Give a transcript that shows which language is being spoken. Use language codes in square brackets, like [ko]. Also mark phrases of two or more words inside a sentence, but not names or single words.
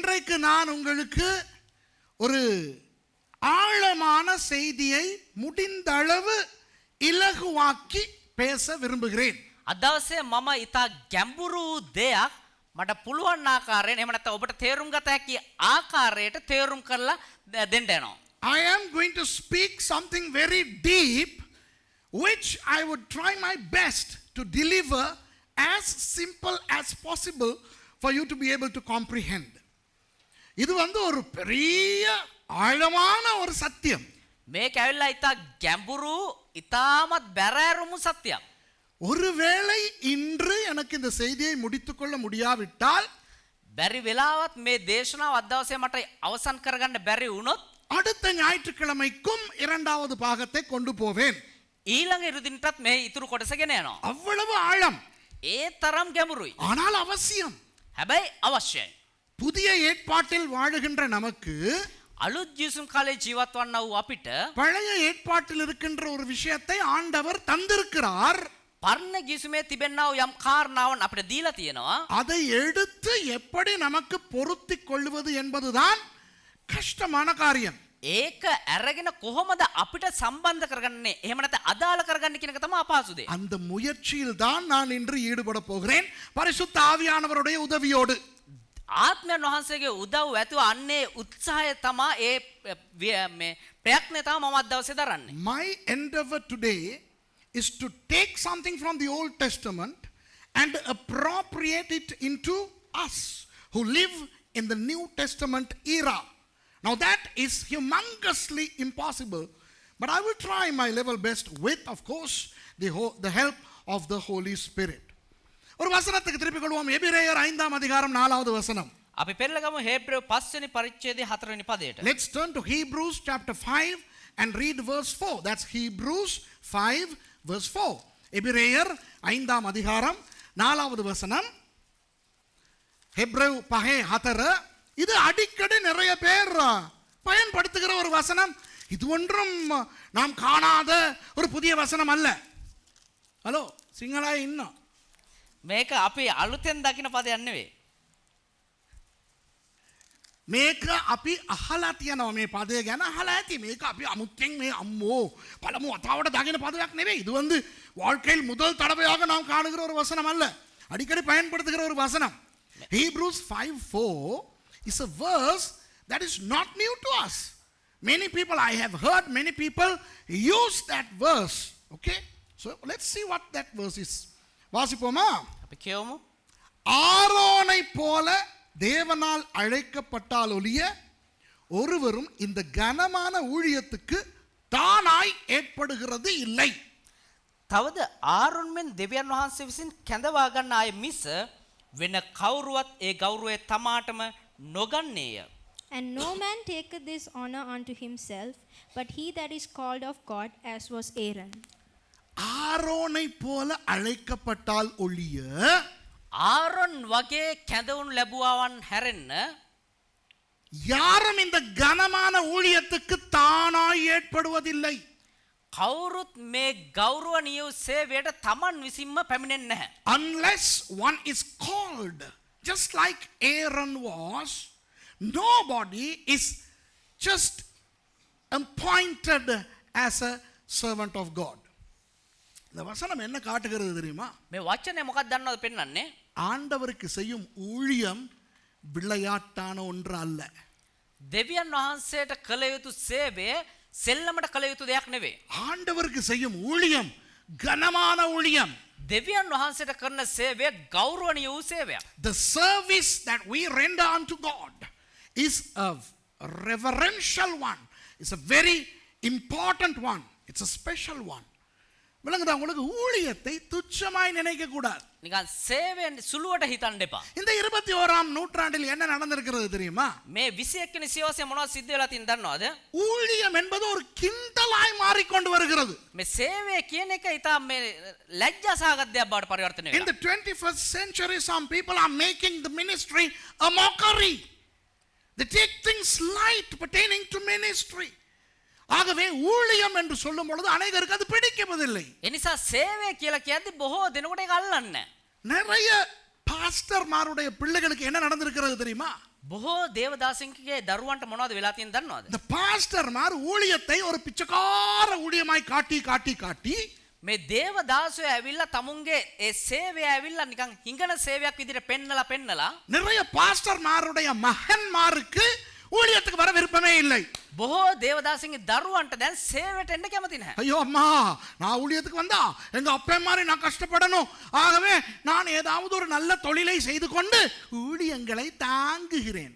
[ta] இன்றைக்கு நான் உங்களுக்கு ஒரு ஆழமான செய்தியை முடிந்த அளவு இலகுவாக்கி பேச விரும்புகிறேன். [si] අදවසේ මම ඉතා ගැඹුරු දෙයක් මට පුළුවන් ආකාරයෙන් එහෙම නැත්නම් ඔබට තේරුම් ගත හැකි ආකාරයට තේරුම් කරලා දෙන්න යනවා. [en] I am going to speak something very deep which I would try my best to deliver as simple as possible for you to be able to comprehend. [ta] இது ஒரு பெரிய ஆழமான ஒரு சத்தியம். [si] මේක ඇවිල්ලා ඉතා ගැඹුරු ඉතාමත් බැරෑරුමු සත්‍යයක්. [ta] ஒருவேளை இன்று எனக்கு இந்த செய்தியை முடித்துக்கொள்ள முடியாவிட்டால் [si] බැරි වෙලාවත් මේ දේශනාව අදවසේ මට අවසන් කරගන්න බැරි වුණොත් [ta] அடுத்த ஞாயிற்றுக்கிழமைக்கும் இரண்டாவது பாகத்தை கொண்டு போவேன். [si] ඊළඟ ඉරුදිනටත් මේ ඉතුරු කොටස ගෙන යනවා. [ta] அவ்வளவு ஆழம். [si] ඒ තරම් ගැඹුරුයි. [ta] ஆனால் அவசியம். [si] හැබැයි අවශ්‍යයි. [ta] புதிய ஏற்பாட்டில் வாழுகின்ற நமக்கு [si] අලුත් ජීසුන් කාලේ ජීවත් වන්නා වූ අපිට [ta] பழைய ஏற்பாட்டில் இருக்கின்ற ஒரு விஷயத்தை ஆண்டவர் தந்திருக்கிறார். [si] පරණ ගිසුමේ තිබෙනා වූ යම් කාරණාවන් අපිට දීලා තියෙනවා. [ta] அதை எடுத்து எப்படி நமக்கு பொருத்திக் கொள்வது என்பதுதான் கஷ்டமான காரியம். [si] ඒක අරගෙන කොහොමද අපිට සම්බන්ධ කරගන්නේ? එහෙම නැත්නම් අදාළ කරගන්නේ කියන එක තමයි අපහසු දේ. [ta] அந்த முயற்சியில் தான் நான் இன்று ஈடுபட போகிறேன் பரிசுத்த ஆவியானவருடைய உதவியோடு. [si] ආත්මයන් වහන්සේගේ උදව් ඇතුව අන්නේ උත්සාහය තමයි මේ ප්‍රයත්නය තමයි මම අද දවසේ දරන්නේ. [en] My endeavor today is to take something from the Old Testament and appropriate it into us who live in the New Testament era. Now that is humongously impossible, but I will try my level best with, of course, the help of the Holy Spirit. [ta] ஒரு வசனத்துக்கு திருப்பிக் கொள்வோம். எபிரேயர் 5ஆம் அதிகாரம் 4வது வசனம். [si] අපි පෙරලගමු හේබ්‍රේව 5 වෙනි පරිච්ඡේදයේ 4 වෙනි පදයට. [en] Let's turn to Hebrews chapter 5 and read verse 4. That's Hebrews 5 verse 4. [ta] எபிரேயர் 5ஆம் அதிகாரம் 4வது வசனம். ஹெப்ரேவ் 5:4. இது அடிக்கடி நிறைய பேர் பயன்படுத்துகிற ஒரு வசனம். இது ஒன்றும் நாம் காணாத ஒரு புதிய வசனம் அல்ல. ஹலோ சிங்களா இன்னும் [si] මේක අපි අලුතෙන් දකින පදයක් නෙවෙයි. මේක අපි අහලා තියෙනවා. මේ පදය ගැන අහලා ඇති. මේක අපි අමුත්තෙන් මේ අම්මෝ පළමු වතාවට දකින පදයක් නෙවෙයි. [ta] இது வாழ்க்கையில் முதல் தடவையாக நாம் காணுகிற ஒரு வசனம் அல்ல. அடிக்கடி பயன்படுத்துகிற ஒரு வசனம். [en] Hebrews 5:4 is a verse that is not new to us. Many people, I have heard many people use that verse. Okay? So let's see what that verse is. [ta] வாசிப்போமா? [si] අපි කියවමු. [ta] ஆரோனை போல தேவனால் அழைக்கப்பட்டால் ஒழிய ஒருவரும் இந்த கனமான ஊழியத்துக்கு தானாய் ஏற்படுகிறது இல்லை. [si] තවද ආරොන් මෙන් දෙවියන් වහන්සේ විසින් කැඳවා ගන්න අය මිස වෙන කවුරුවත් ඒ ගෞරවය තමාටම නොගන්නේය. [en] And no man taketh this honor unto himself, but he that is called of God, as was Aaron. [ta] ஆரோனை போல அழைக்கப்பட்டால் ஒழிய [si] ආරොන් වගේ කැඳවුණු ලැබුවාවන් හැරෙන්න [ta] யாரும் இந்த கனமான ஊழியத்துக்கு தானாய் ஏற்படுவதில்லை. [si] කවුරුත් මේ ගෞරවනීය සේවයට තමන් විසින්ම පැමිණෙන්නේ නැහැ. [en] Unless one is called, just like Aaron was, nobody is just appointed as a servant of God. [ta] இந்த வசனம் என்ன காட்டுகிறது தெரியுமா? [si] මේ වචනේ මොකක්ද දන්නවද පෙන්වන්නේ? [ta] ஆண்டவருக்கு செய்யும் ஊழியம் விளையாட்டான ஒன்று அல்ல. [si] දෙවියන් වහන්සේට කළ යුතු සේවය සෙල්ලමට කළ යුතු දෙයක් නෙවෙයි. [ta] ஆண்டவருக்கு செய்யும் ஊழியம் கனமான ஊழியம். [si] දෙවියන් වහන්සේට කරන සේවය ගෞරවනීය වූ සේවයක්. [en] The service that we render unto God is a reverential one. It's a very important one. It's a special one. [ta] விளங்குதா உங்களுக்கு? ஊழியத்தை துச்சமாய் நினைக்க கூடாது. [si] නිකන් සේවයෙන් සුළුවට හිතන්න එපා. [ta] இந்த 21ஆம் நூற்றாண்டில் என்ன நடந்திருக்கிறது தெரியுமா? [si] මේ 21 වෙනි සියවසේ මොනවද සිද්ධ වෙලා තියෙනවද දන්නවද? [ta] ஊழியம் என்பது ஒரு கிண்டலாய் மாறிக்கொண்டு வருகிறது. [si] මේ සේවය කියන එක ඊටා මේ ලැජ්ජා සහගත දෙයක් බවට පරිවර්තනය [en] In [si] වෙනවා. [en] the 21st century some people are making the ministry a mockery. They take things light pertaining to ministry. [ta] ஆகவே ஊழியம் என்று சொல்லும் பொழுது அநேகருக்கு அது பிடிக்கவில்லை. [si] එනිසා සේවය කියලා කියද්දි බොහෝ දෙනෙකුට ඒක අල්ලන්නේ නැහැ. [ta] நிறைய பாஸ்டர்மாருடைய பிள்ளைகளுக்கு என்ன நடந்திருக்கிறது தெரியுமா? [si] බොහෝ දේවදාසින්ගේ දරුවන්ට මොනවද වෙලා තියෙන්නේ දන්නවද? [ta] இந்த பாஸ்டர்மார் ஊழியத்தை ஒரு பிச்சைக்கார ஊழியமாய் காட்டி காட்டி காட்டி [si] මේ දේවදාසයෝ ඇවිල්ලා තමුන්ගේ ඒ සේවය ඇවිල්ලා නිකන් හිඟන සේවයක් විදිහට පෙන්නලා [ta] நிறைய பாஸ்டர்மாருடைய மகன்மாருக்கு ஊழியத்துக்கு வர விருப்பமே இல்லை. [si] බොහෝ දේවදාසින්ගේ දරුවන්ට දැන් සේවයට එන්න කැමති නැහැ. [ta] ஐயோ அம்மா நான் ஊழியத்துக்கு வந்தா எங்க அப்பா மாதிரி நான் கஷ்டப்படணும், ஆகவே நான் ஏதாவது ஒரு நல்ல தொழிலை செய்து கொண்டு ஊழியங்களை தாங்குகிறேன்.